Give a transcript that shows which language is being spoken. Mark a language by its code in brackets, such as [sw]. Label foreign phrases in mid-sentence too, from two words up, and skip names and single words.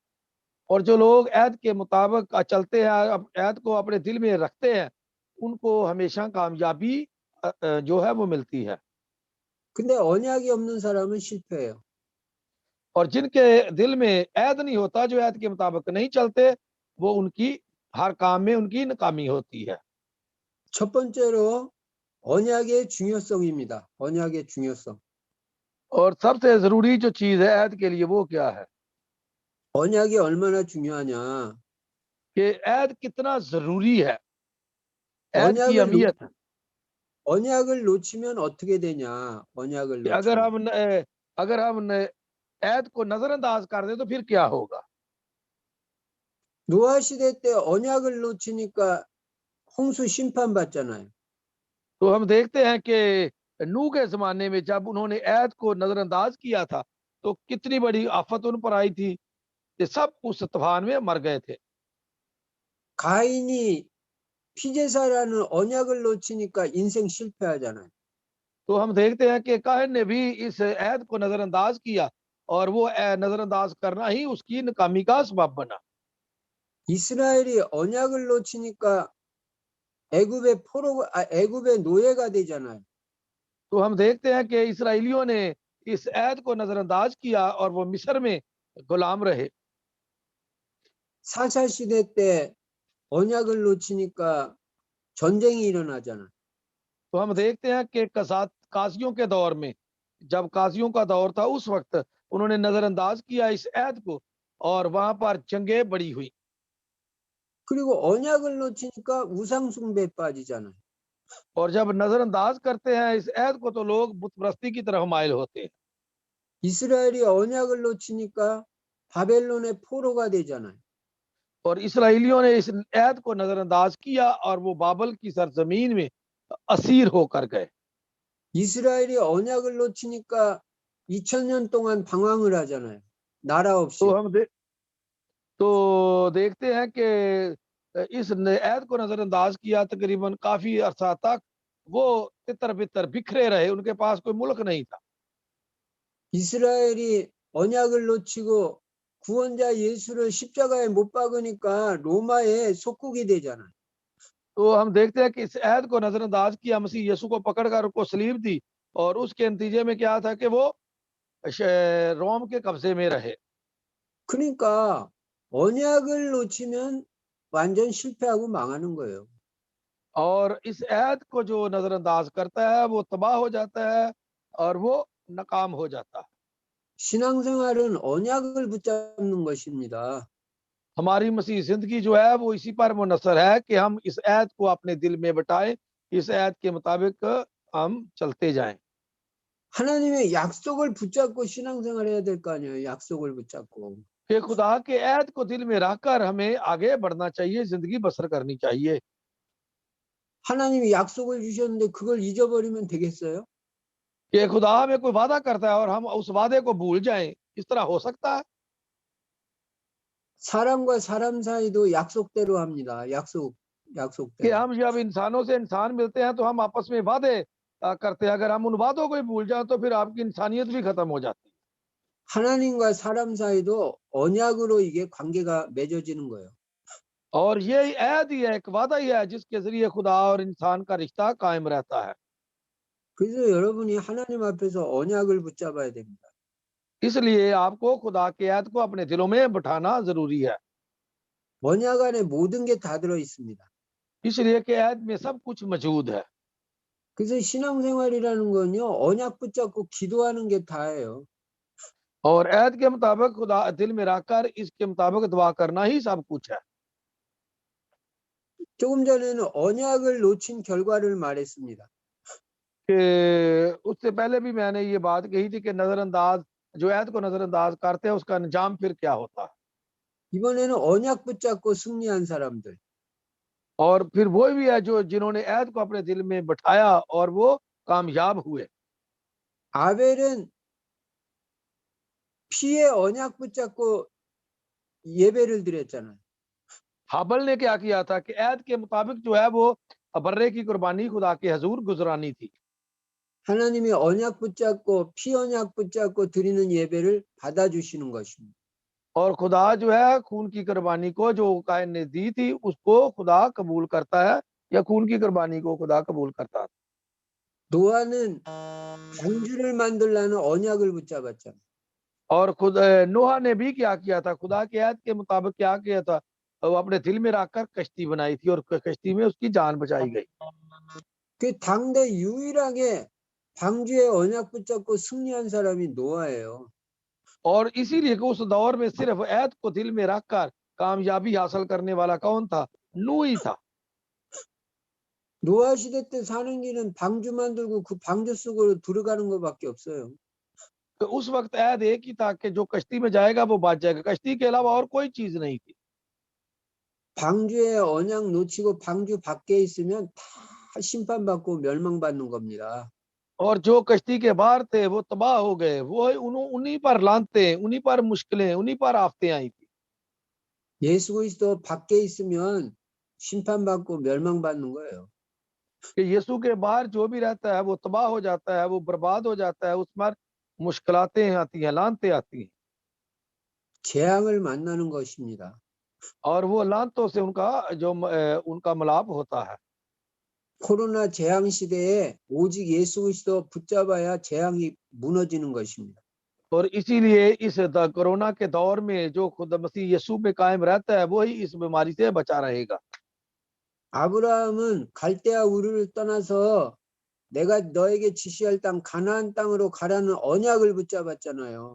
[ur] اور جو لوگ عہد کے مطابق چلتے ہیں، عہد کو اپنے دل میں رکھتے ہیں، ان کو ہمیشہ کامیابی جو ہے وہ ملتی ہے. [ko] 근데 언약이 없는 사람은 실패해요. [ur] اور جن کے دل میں عہد نہیں ہوتا، جو عہد کے مطابق نہیں چلتے، وہ ان کی ہر کام میں ان کی ناکامی ہوتی ہے. [ko] 첫 번째로 언약의 중요성입니다. 언약의 중요성. [ur] اور سب سے ضروری جو چیز ہے عہد کے لیے وہ کیا ہے [ko] 언약이 얼마나 중요하냐. [ur] کہ عہد کتنا ضروری ہے عہد کی [ko] 언약을, [ur] اہمیت [ko] 언약을 놓치면 어떻게 되냐. 언약을 [ur] کہ اگر [ko] 놓치면. [ur] ہم عہد کو نظرانداز کر دے تو پھر کیا ہوگا [ko] 노아 시대 때 언약을 놓치니까 홍수 심판 받잖아요. [ur] تو ہم دیکھتے ہیں کہ نوح کے زمانے میں جب انہوں نے عہد کو نظرانداز کیا تھا تو کتنی بڑی آفت ان پر آئی تھی کہ سب اس طوفان میں مر گئے تھے [ko] 가인이 피제사라는 언약을 놓치니까 인생 실패하잖아요. [ur] تو ہم دیکھتے ہیں کہ کاہن نے بھی اس عہد کو نظرانداز کیا اور وہ نظرانداز کرنا ہی اس کی ناکامی کا سبب بنا [ko] 이스라엘이 언약을 놓치니까 애굽의 노예가 되잖아요. [ur] تو ہم دیکھتے ہیں کہ اسرائیلیوں نے اس عہد کو نظرانداز کیا اور وہ مصر میں غلام رہے [ko] 사사 시대 때 언약을 놓치니까 전쟁이 일어나잖아요. [ur] تو ہم دیکھتے ہیں کہ قاضیوں کے دور میں جب قاضیوں کا دور تھا اس وقت انہوں نے نظرانداز کیا اس عہد کو اور وہاں پر جنگیں بڑی ہوئی [ko] 그리고 언약을 놓치니까 우상숭배에 빠지잖아요. [ur] اور جب نظرانداز کرتے ہیں اس عہد کو تو لوگ بت پرستی کی طرف مائل ہوتے ہیں [ko] 이스라엘이 언약을 놓치니까 바벨론의 포로가 되잖아요. [ur] اور اسرائیلیوں نے اس عہد کو نظرانداز کیا اور وہ بابل کی سرزمین میں اسیر ہو کر گئے [ko] 이스라엘이 언약을 놓치니까 2000년 동안 방황을 하잖아요. 나라 없이. [ur] تو دیکھتے ہیں کہ اس عہد کو نظرانداز کیا تقریباً کافی عرصہ تک وہ تتر بتر بکھرے رہے ان کے پاس کوئی ملک نہیں تھا [ko] 이스라엘이 언약을 놓치고 구원자 예수를 십자가에 못 박으니까 로마의 속국이 되잖아요. [ur] تو ہم دیکھتے ہیں کہ اس عہد کو نظرانداز کیا مسیح یسوع کو پکڑ کر اس کو صلیب دی اور اس کے نتیجے میں کیا تھا کہ وہ روم کے قبضے میں رہے [ko] 그러니까 언약을 놓치면 완전 실패하고 망하는 거예요. [ur] اور اس عہد کو جو نظرانداز کرتا ہے وہ تباہ ہو جاتا ہے اور وہ ناکام ہو جاتا ہے [ko] 신앙생활은 언약을 붙잡는 것입니다. [ur] ہماری مسیح زندگی جو ہے وہ اسی پر منحصر ہے کہ ہم اس عہد کو اپنے دل میں بٹھائیں اس عہد کے مطابق ہم چلتے جائیں [ko] 하나님의 약속을 붙잡고 신앙생활 해야 될 거 아니에요. 약속을 붙잡고. [ur] کہ خدا کے عہد کو دل میں رکھ کر ہمیں آگے بڑھنا چاہیے زندگی بسر کرنی چاہیے [ko] 하나님이 약속을 주셨는데 그걸 잊어버리면 되겠어요? [ur] کہ خدا ہمیں کوئی وعدہ کرتا ہے اور ہم اس وعدے کو بھول جائیں اس طرح ہو سکتا ہے [ko] 사람과 사람 사이도 약속대로 합니다. [ur] کہ [ko] 약속대로. [ur] ہم جب انسانوں سے انسان ملتے ہیں تو ہم آپس میں وعدے کرتے ہیں اگر ہم ان وعدوں کو ہی بھول جائیں تو پھر آپ کی انسانیت بھی ختم ہو جاتی ہے [ko] 하나님과 사람 사이도 언약으로 이게 관계가 맺어지는 거예요. [ur] اور یہ عہد ہی ہے ایک وعدہ ہی ہے جس کے ذریعے خدا اور انسان کا رشتہ قائم رہتا ہے [ko] 그래서 여러분이 하나님 앞에서 언약을 붙잡아야 됩니다. [ur] اس لیے آپ کو خدا کے عہد کو اپنے دلوں میں بٹھانا ضروری ہے [ko] 언약 안에 모든 게 다 들어 있습니다. [ur] اس لیے کہ عہد میں سب کچھ موجود ہے [ko] 그래서 신앙생활이라는 건요, 언약 붙잡고 기도하는 게 다예요. [ur] اور عہد کے مطابق خدا دل میں رکھ کر اس کے مطابق دعا کرنا ہی سب کچھ ہے [ko] 조금 전에는 언약을 놓친 결과를 말했습니다. [ur] کہ اس سے پہلے بھی میں نے یہ بات کہی تھی کہ نظرانداز جو عہد کو نظرانداز کرتے ہیں اس کا انجام پھر کیا ہوتا ہے [ko] 이번에는 언약 붙잡고 승리한 사람들. [ur] اور پھر وہ بھی ہے جو جنہوں نے عہد کو اپنے دل میں بٹھایا اور وہ کامیاب ہوئے [ko] 아벨은 피의 언약 붙잡고 예배를 드렸잖아요. [ur] ہابل نے کیا کیا تھا کہ عہد کے مطابق جو ہے وہ برّے کی قربانی خدا کے حضور گزرانی تھی [ko] 하나님이 언약 붙잡고 피 언약 붙잡고 드리는 예배를 받아주시는 것입니다. [ur] اور خدا جو ہے خون کی قربانی کو جو قائن نے دی تھی اس کو خدا قبول کرتا ہے یا خون کی قربانی کو خدا قبول کرتا ہے [ko] 노아는 방주를 만들라는 언약을 붙잡았잖아요. [ur] اور خود نوحہ نے بھی کیا کیا تھا خدا کے عہد کے مطابق کیا کیا تھا وہ اپنے دل میں رکھ کر کشتی بنائی تھی اور کشتی میں اس کی جان بچائی گئی [ko] 그 당대 유일하게 방주의 언약 붙잡고 승리한 사람이 노아예요. [ur] اور اسی لیے کہ اس دور میں صرف عہد کو دل میں رکھ کر کامیابی حاصل کرنے والا کون تھا? نوح ہی تھا. [ko] 노아 시대 때 사는 길은 방주 만들고 그 방주 속으로 들어가는 것밖에 없어요. [ur] تو اس وقت عہد ایک ہی تھا کہ جو کشتی میں جائے گا وہ بچ جائے گا، کشتی کے علاوہ اور کوئی چیز نہیں تھی. [ko] 방주의 언약 놓치고 방주 밖에 있으면 다 심판받고 멸망받는 겁니다. [ur] اور جو کشتی کے باہر تھے وہ تباہ ہو گئے، وہ انہیں پر لعنتے، انہیں پر مشکلیں، انہیں پر آفتیں آئی تھی. [ko] 예수 그리스도 밖에 있으면 심판받고 멸망받는 거예요. [ur] کہ یسوع کے باہر جو بھی رہتا ہے وہ تباہ ہو جاتا ہے، وہ برباد ہو جاتا ہے، اس پر مشکلاتیں آتی ہیں، لعنتیں آتی ہیں [ko] 재앙을 만나는 것입니다. [ur] اور وہ لعنتوں سے ان کا ملاپ ہوتا ہے. [ko] 코로나 재앙 시대에 오직 예수 그리스도 붙잡아야 재앙이 무너지는 것입니다. [ur] اور اسی لیے اس کورونا کے دور میں جو خود مسیح یسوع پہ قائم رہتا ہے وہی اس بیماری سے بچا رہے گا. [ko] 아브라함은 갈대아 우르를 떠나서 내가 너에게 지시할 땅 가나안 땅으로 가라는 언약을 붙잡았잖아요.